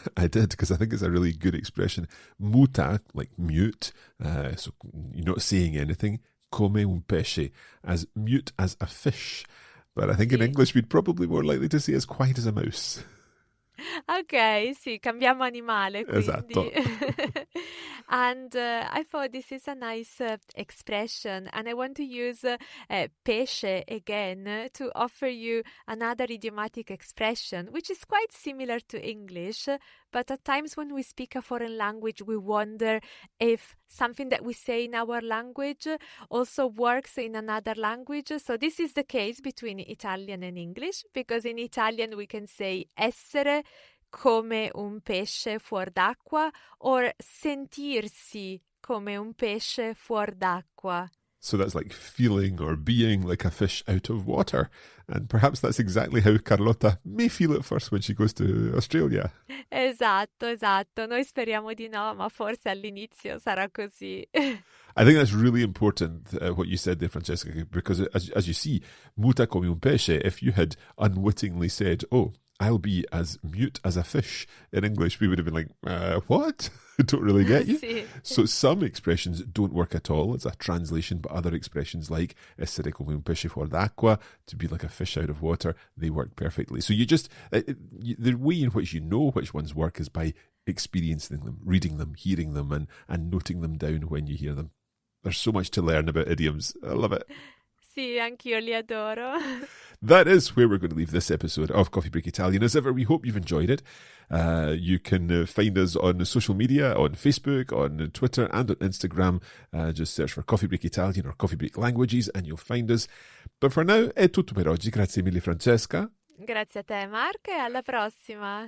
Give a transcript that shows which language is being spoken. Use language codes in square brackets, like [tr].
[en] I did, because I think it's a really good expression. Muta, like mute, so you're not saying anything. [it] Come un pesce, [en] as mute as a fish. But I think in English we'd probably more likely to say as quiet as a mouse. [it] Ok, sì, cambiamo animale, quindi. Esatto. [en] And I thought this is a nice expression, and I want to use pesce again to offer you another idiomatic expression, which is quite similar to English, but at times when we speak a foreign language, we wonder if something that we say in our language also works in another language. So this is the case between Italian and English, because in Italian we can say [it] essere come un pesce fuor d'acqua [en] or [it] sentirsi come un pesce fuor d'acqua. [en] So that's like feeling or being like a fish out of water. And perhaps that's exactly how Carlotta may feel at first when she goes to Australia. [it] Esatto. Noi speriamo di no, ma forse all'inizio sarà così. [en] I think that's really important, what you said there, Francesca, because as you see, [it] muta come un pesce, [en] if you had unwittingly said, oh, I'll be as mute as a fish in English, we would have been like, what? I don't really get you. [it] Sì. [en] So some expressions don't work at all. It's a translation, but other expressions like [it] essere come un pesce fuor d'acqua, [en] to be like a fish out of water, they work perfectly. So you just, the way in which you know which ones work is by experiencing them, reading them, hearing them, and noting them down when you hear them. There's so much to learn about idioms. I love it. [it] Sì, anch'io li adoro. [en] That is where we're going to leave this episode of Coffee Break Italian. As ever, we hope you've enjoyed it. You can find us on social media, on Facebook, on Twitter and on Instagram. Just search for Coffee Break Italian or Coffee Break Languages and you'll find us. But for now, [it] è tutto per oggi. Grazie mille, Francesca. Grazie a te, Mark, e alla prossima.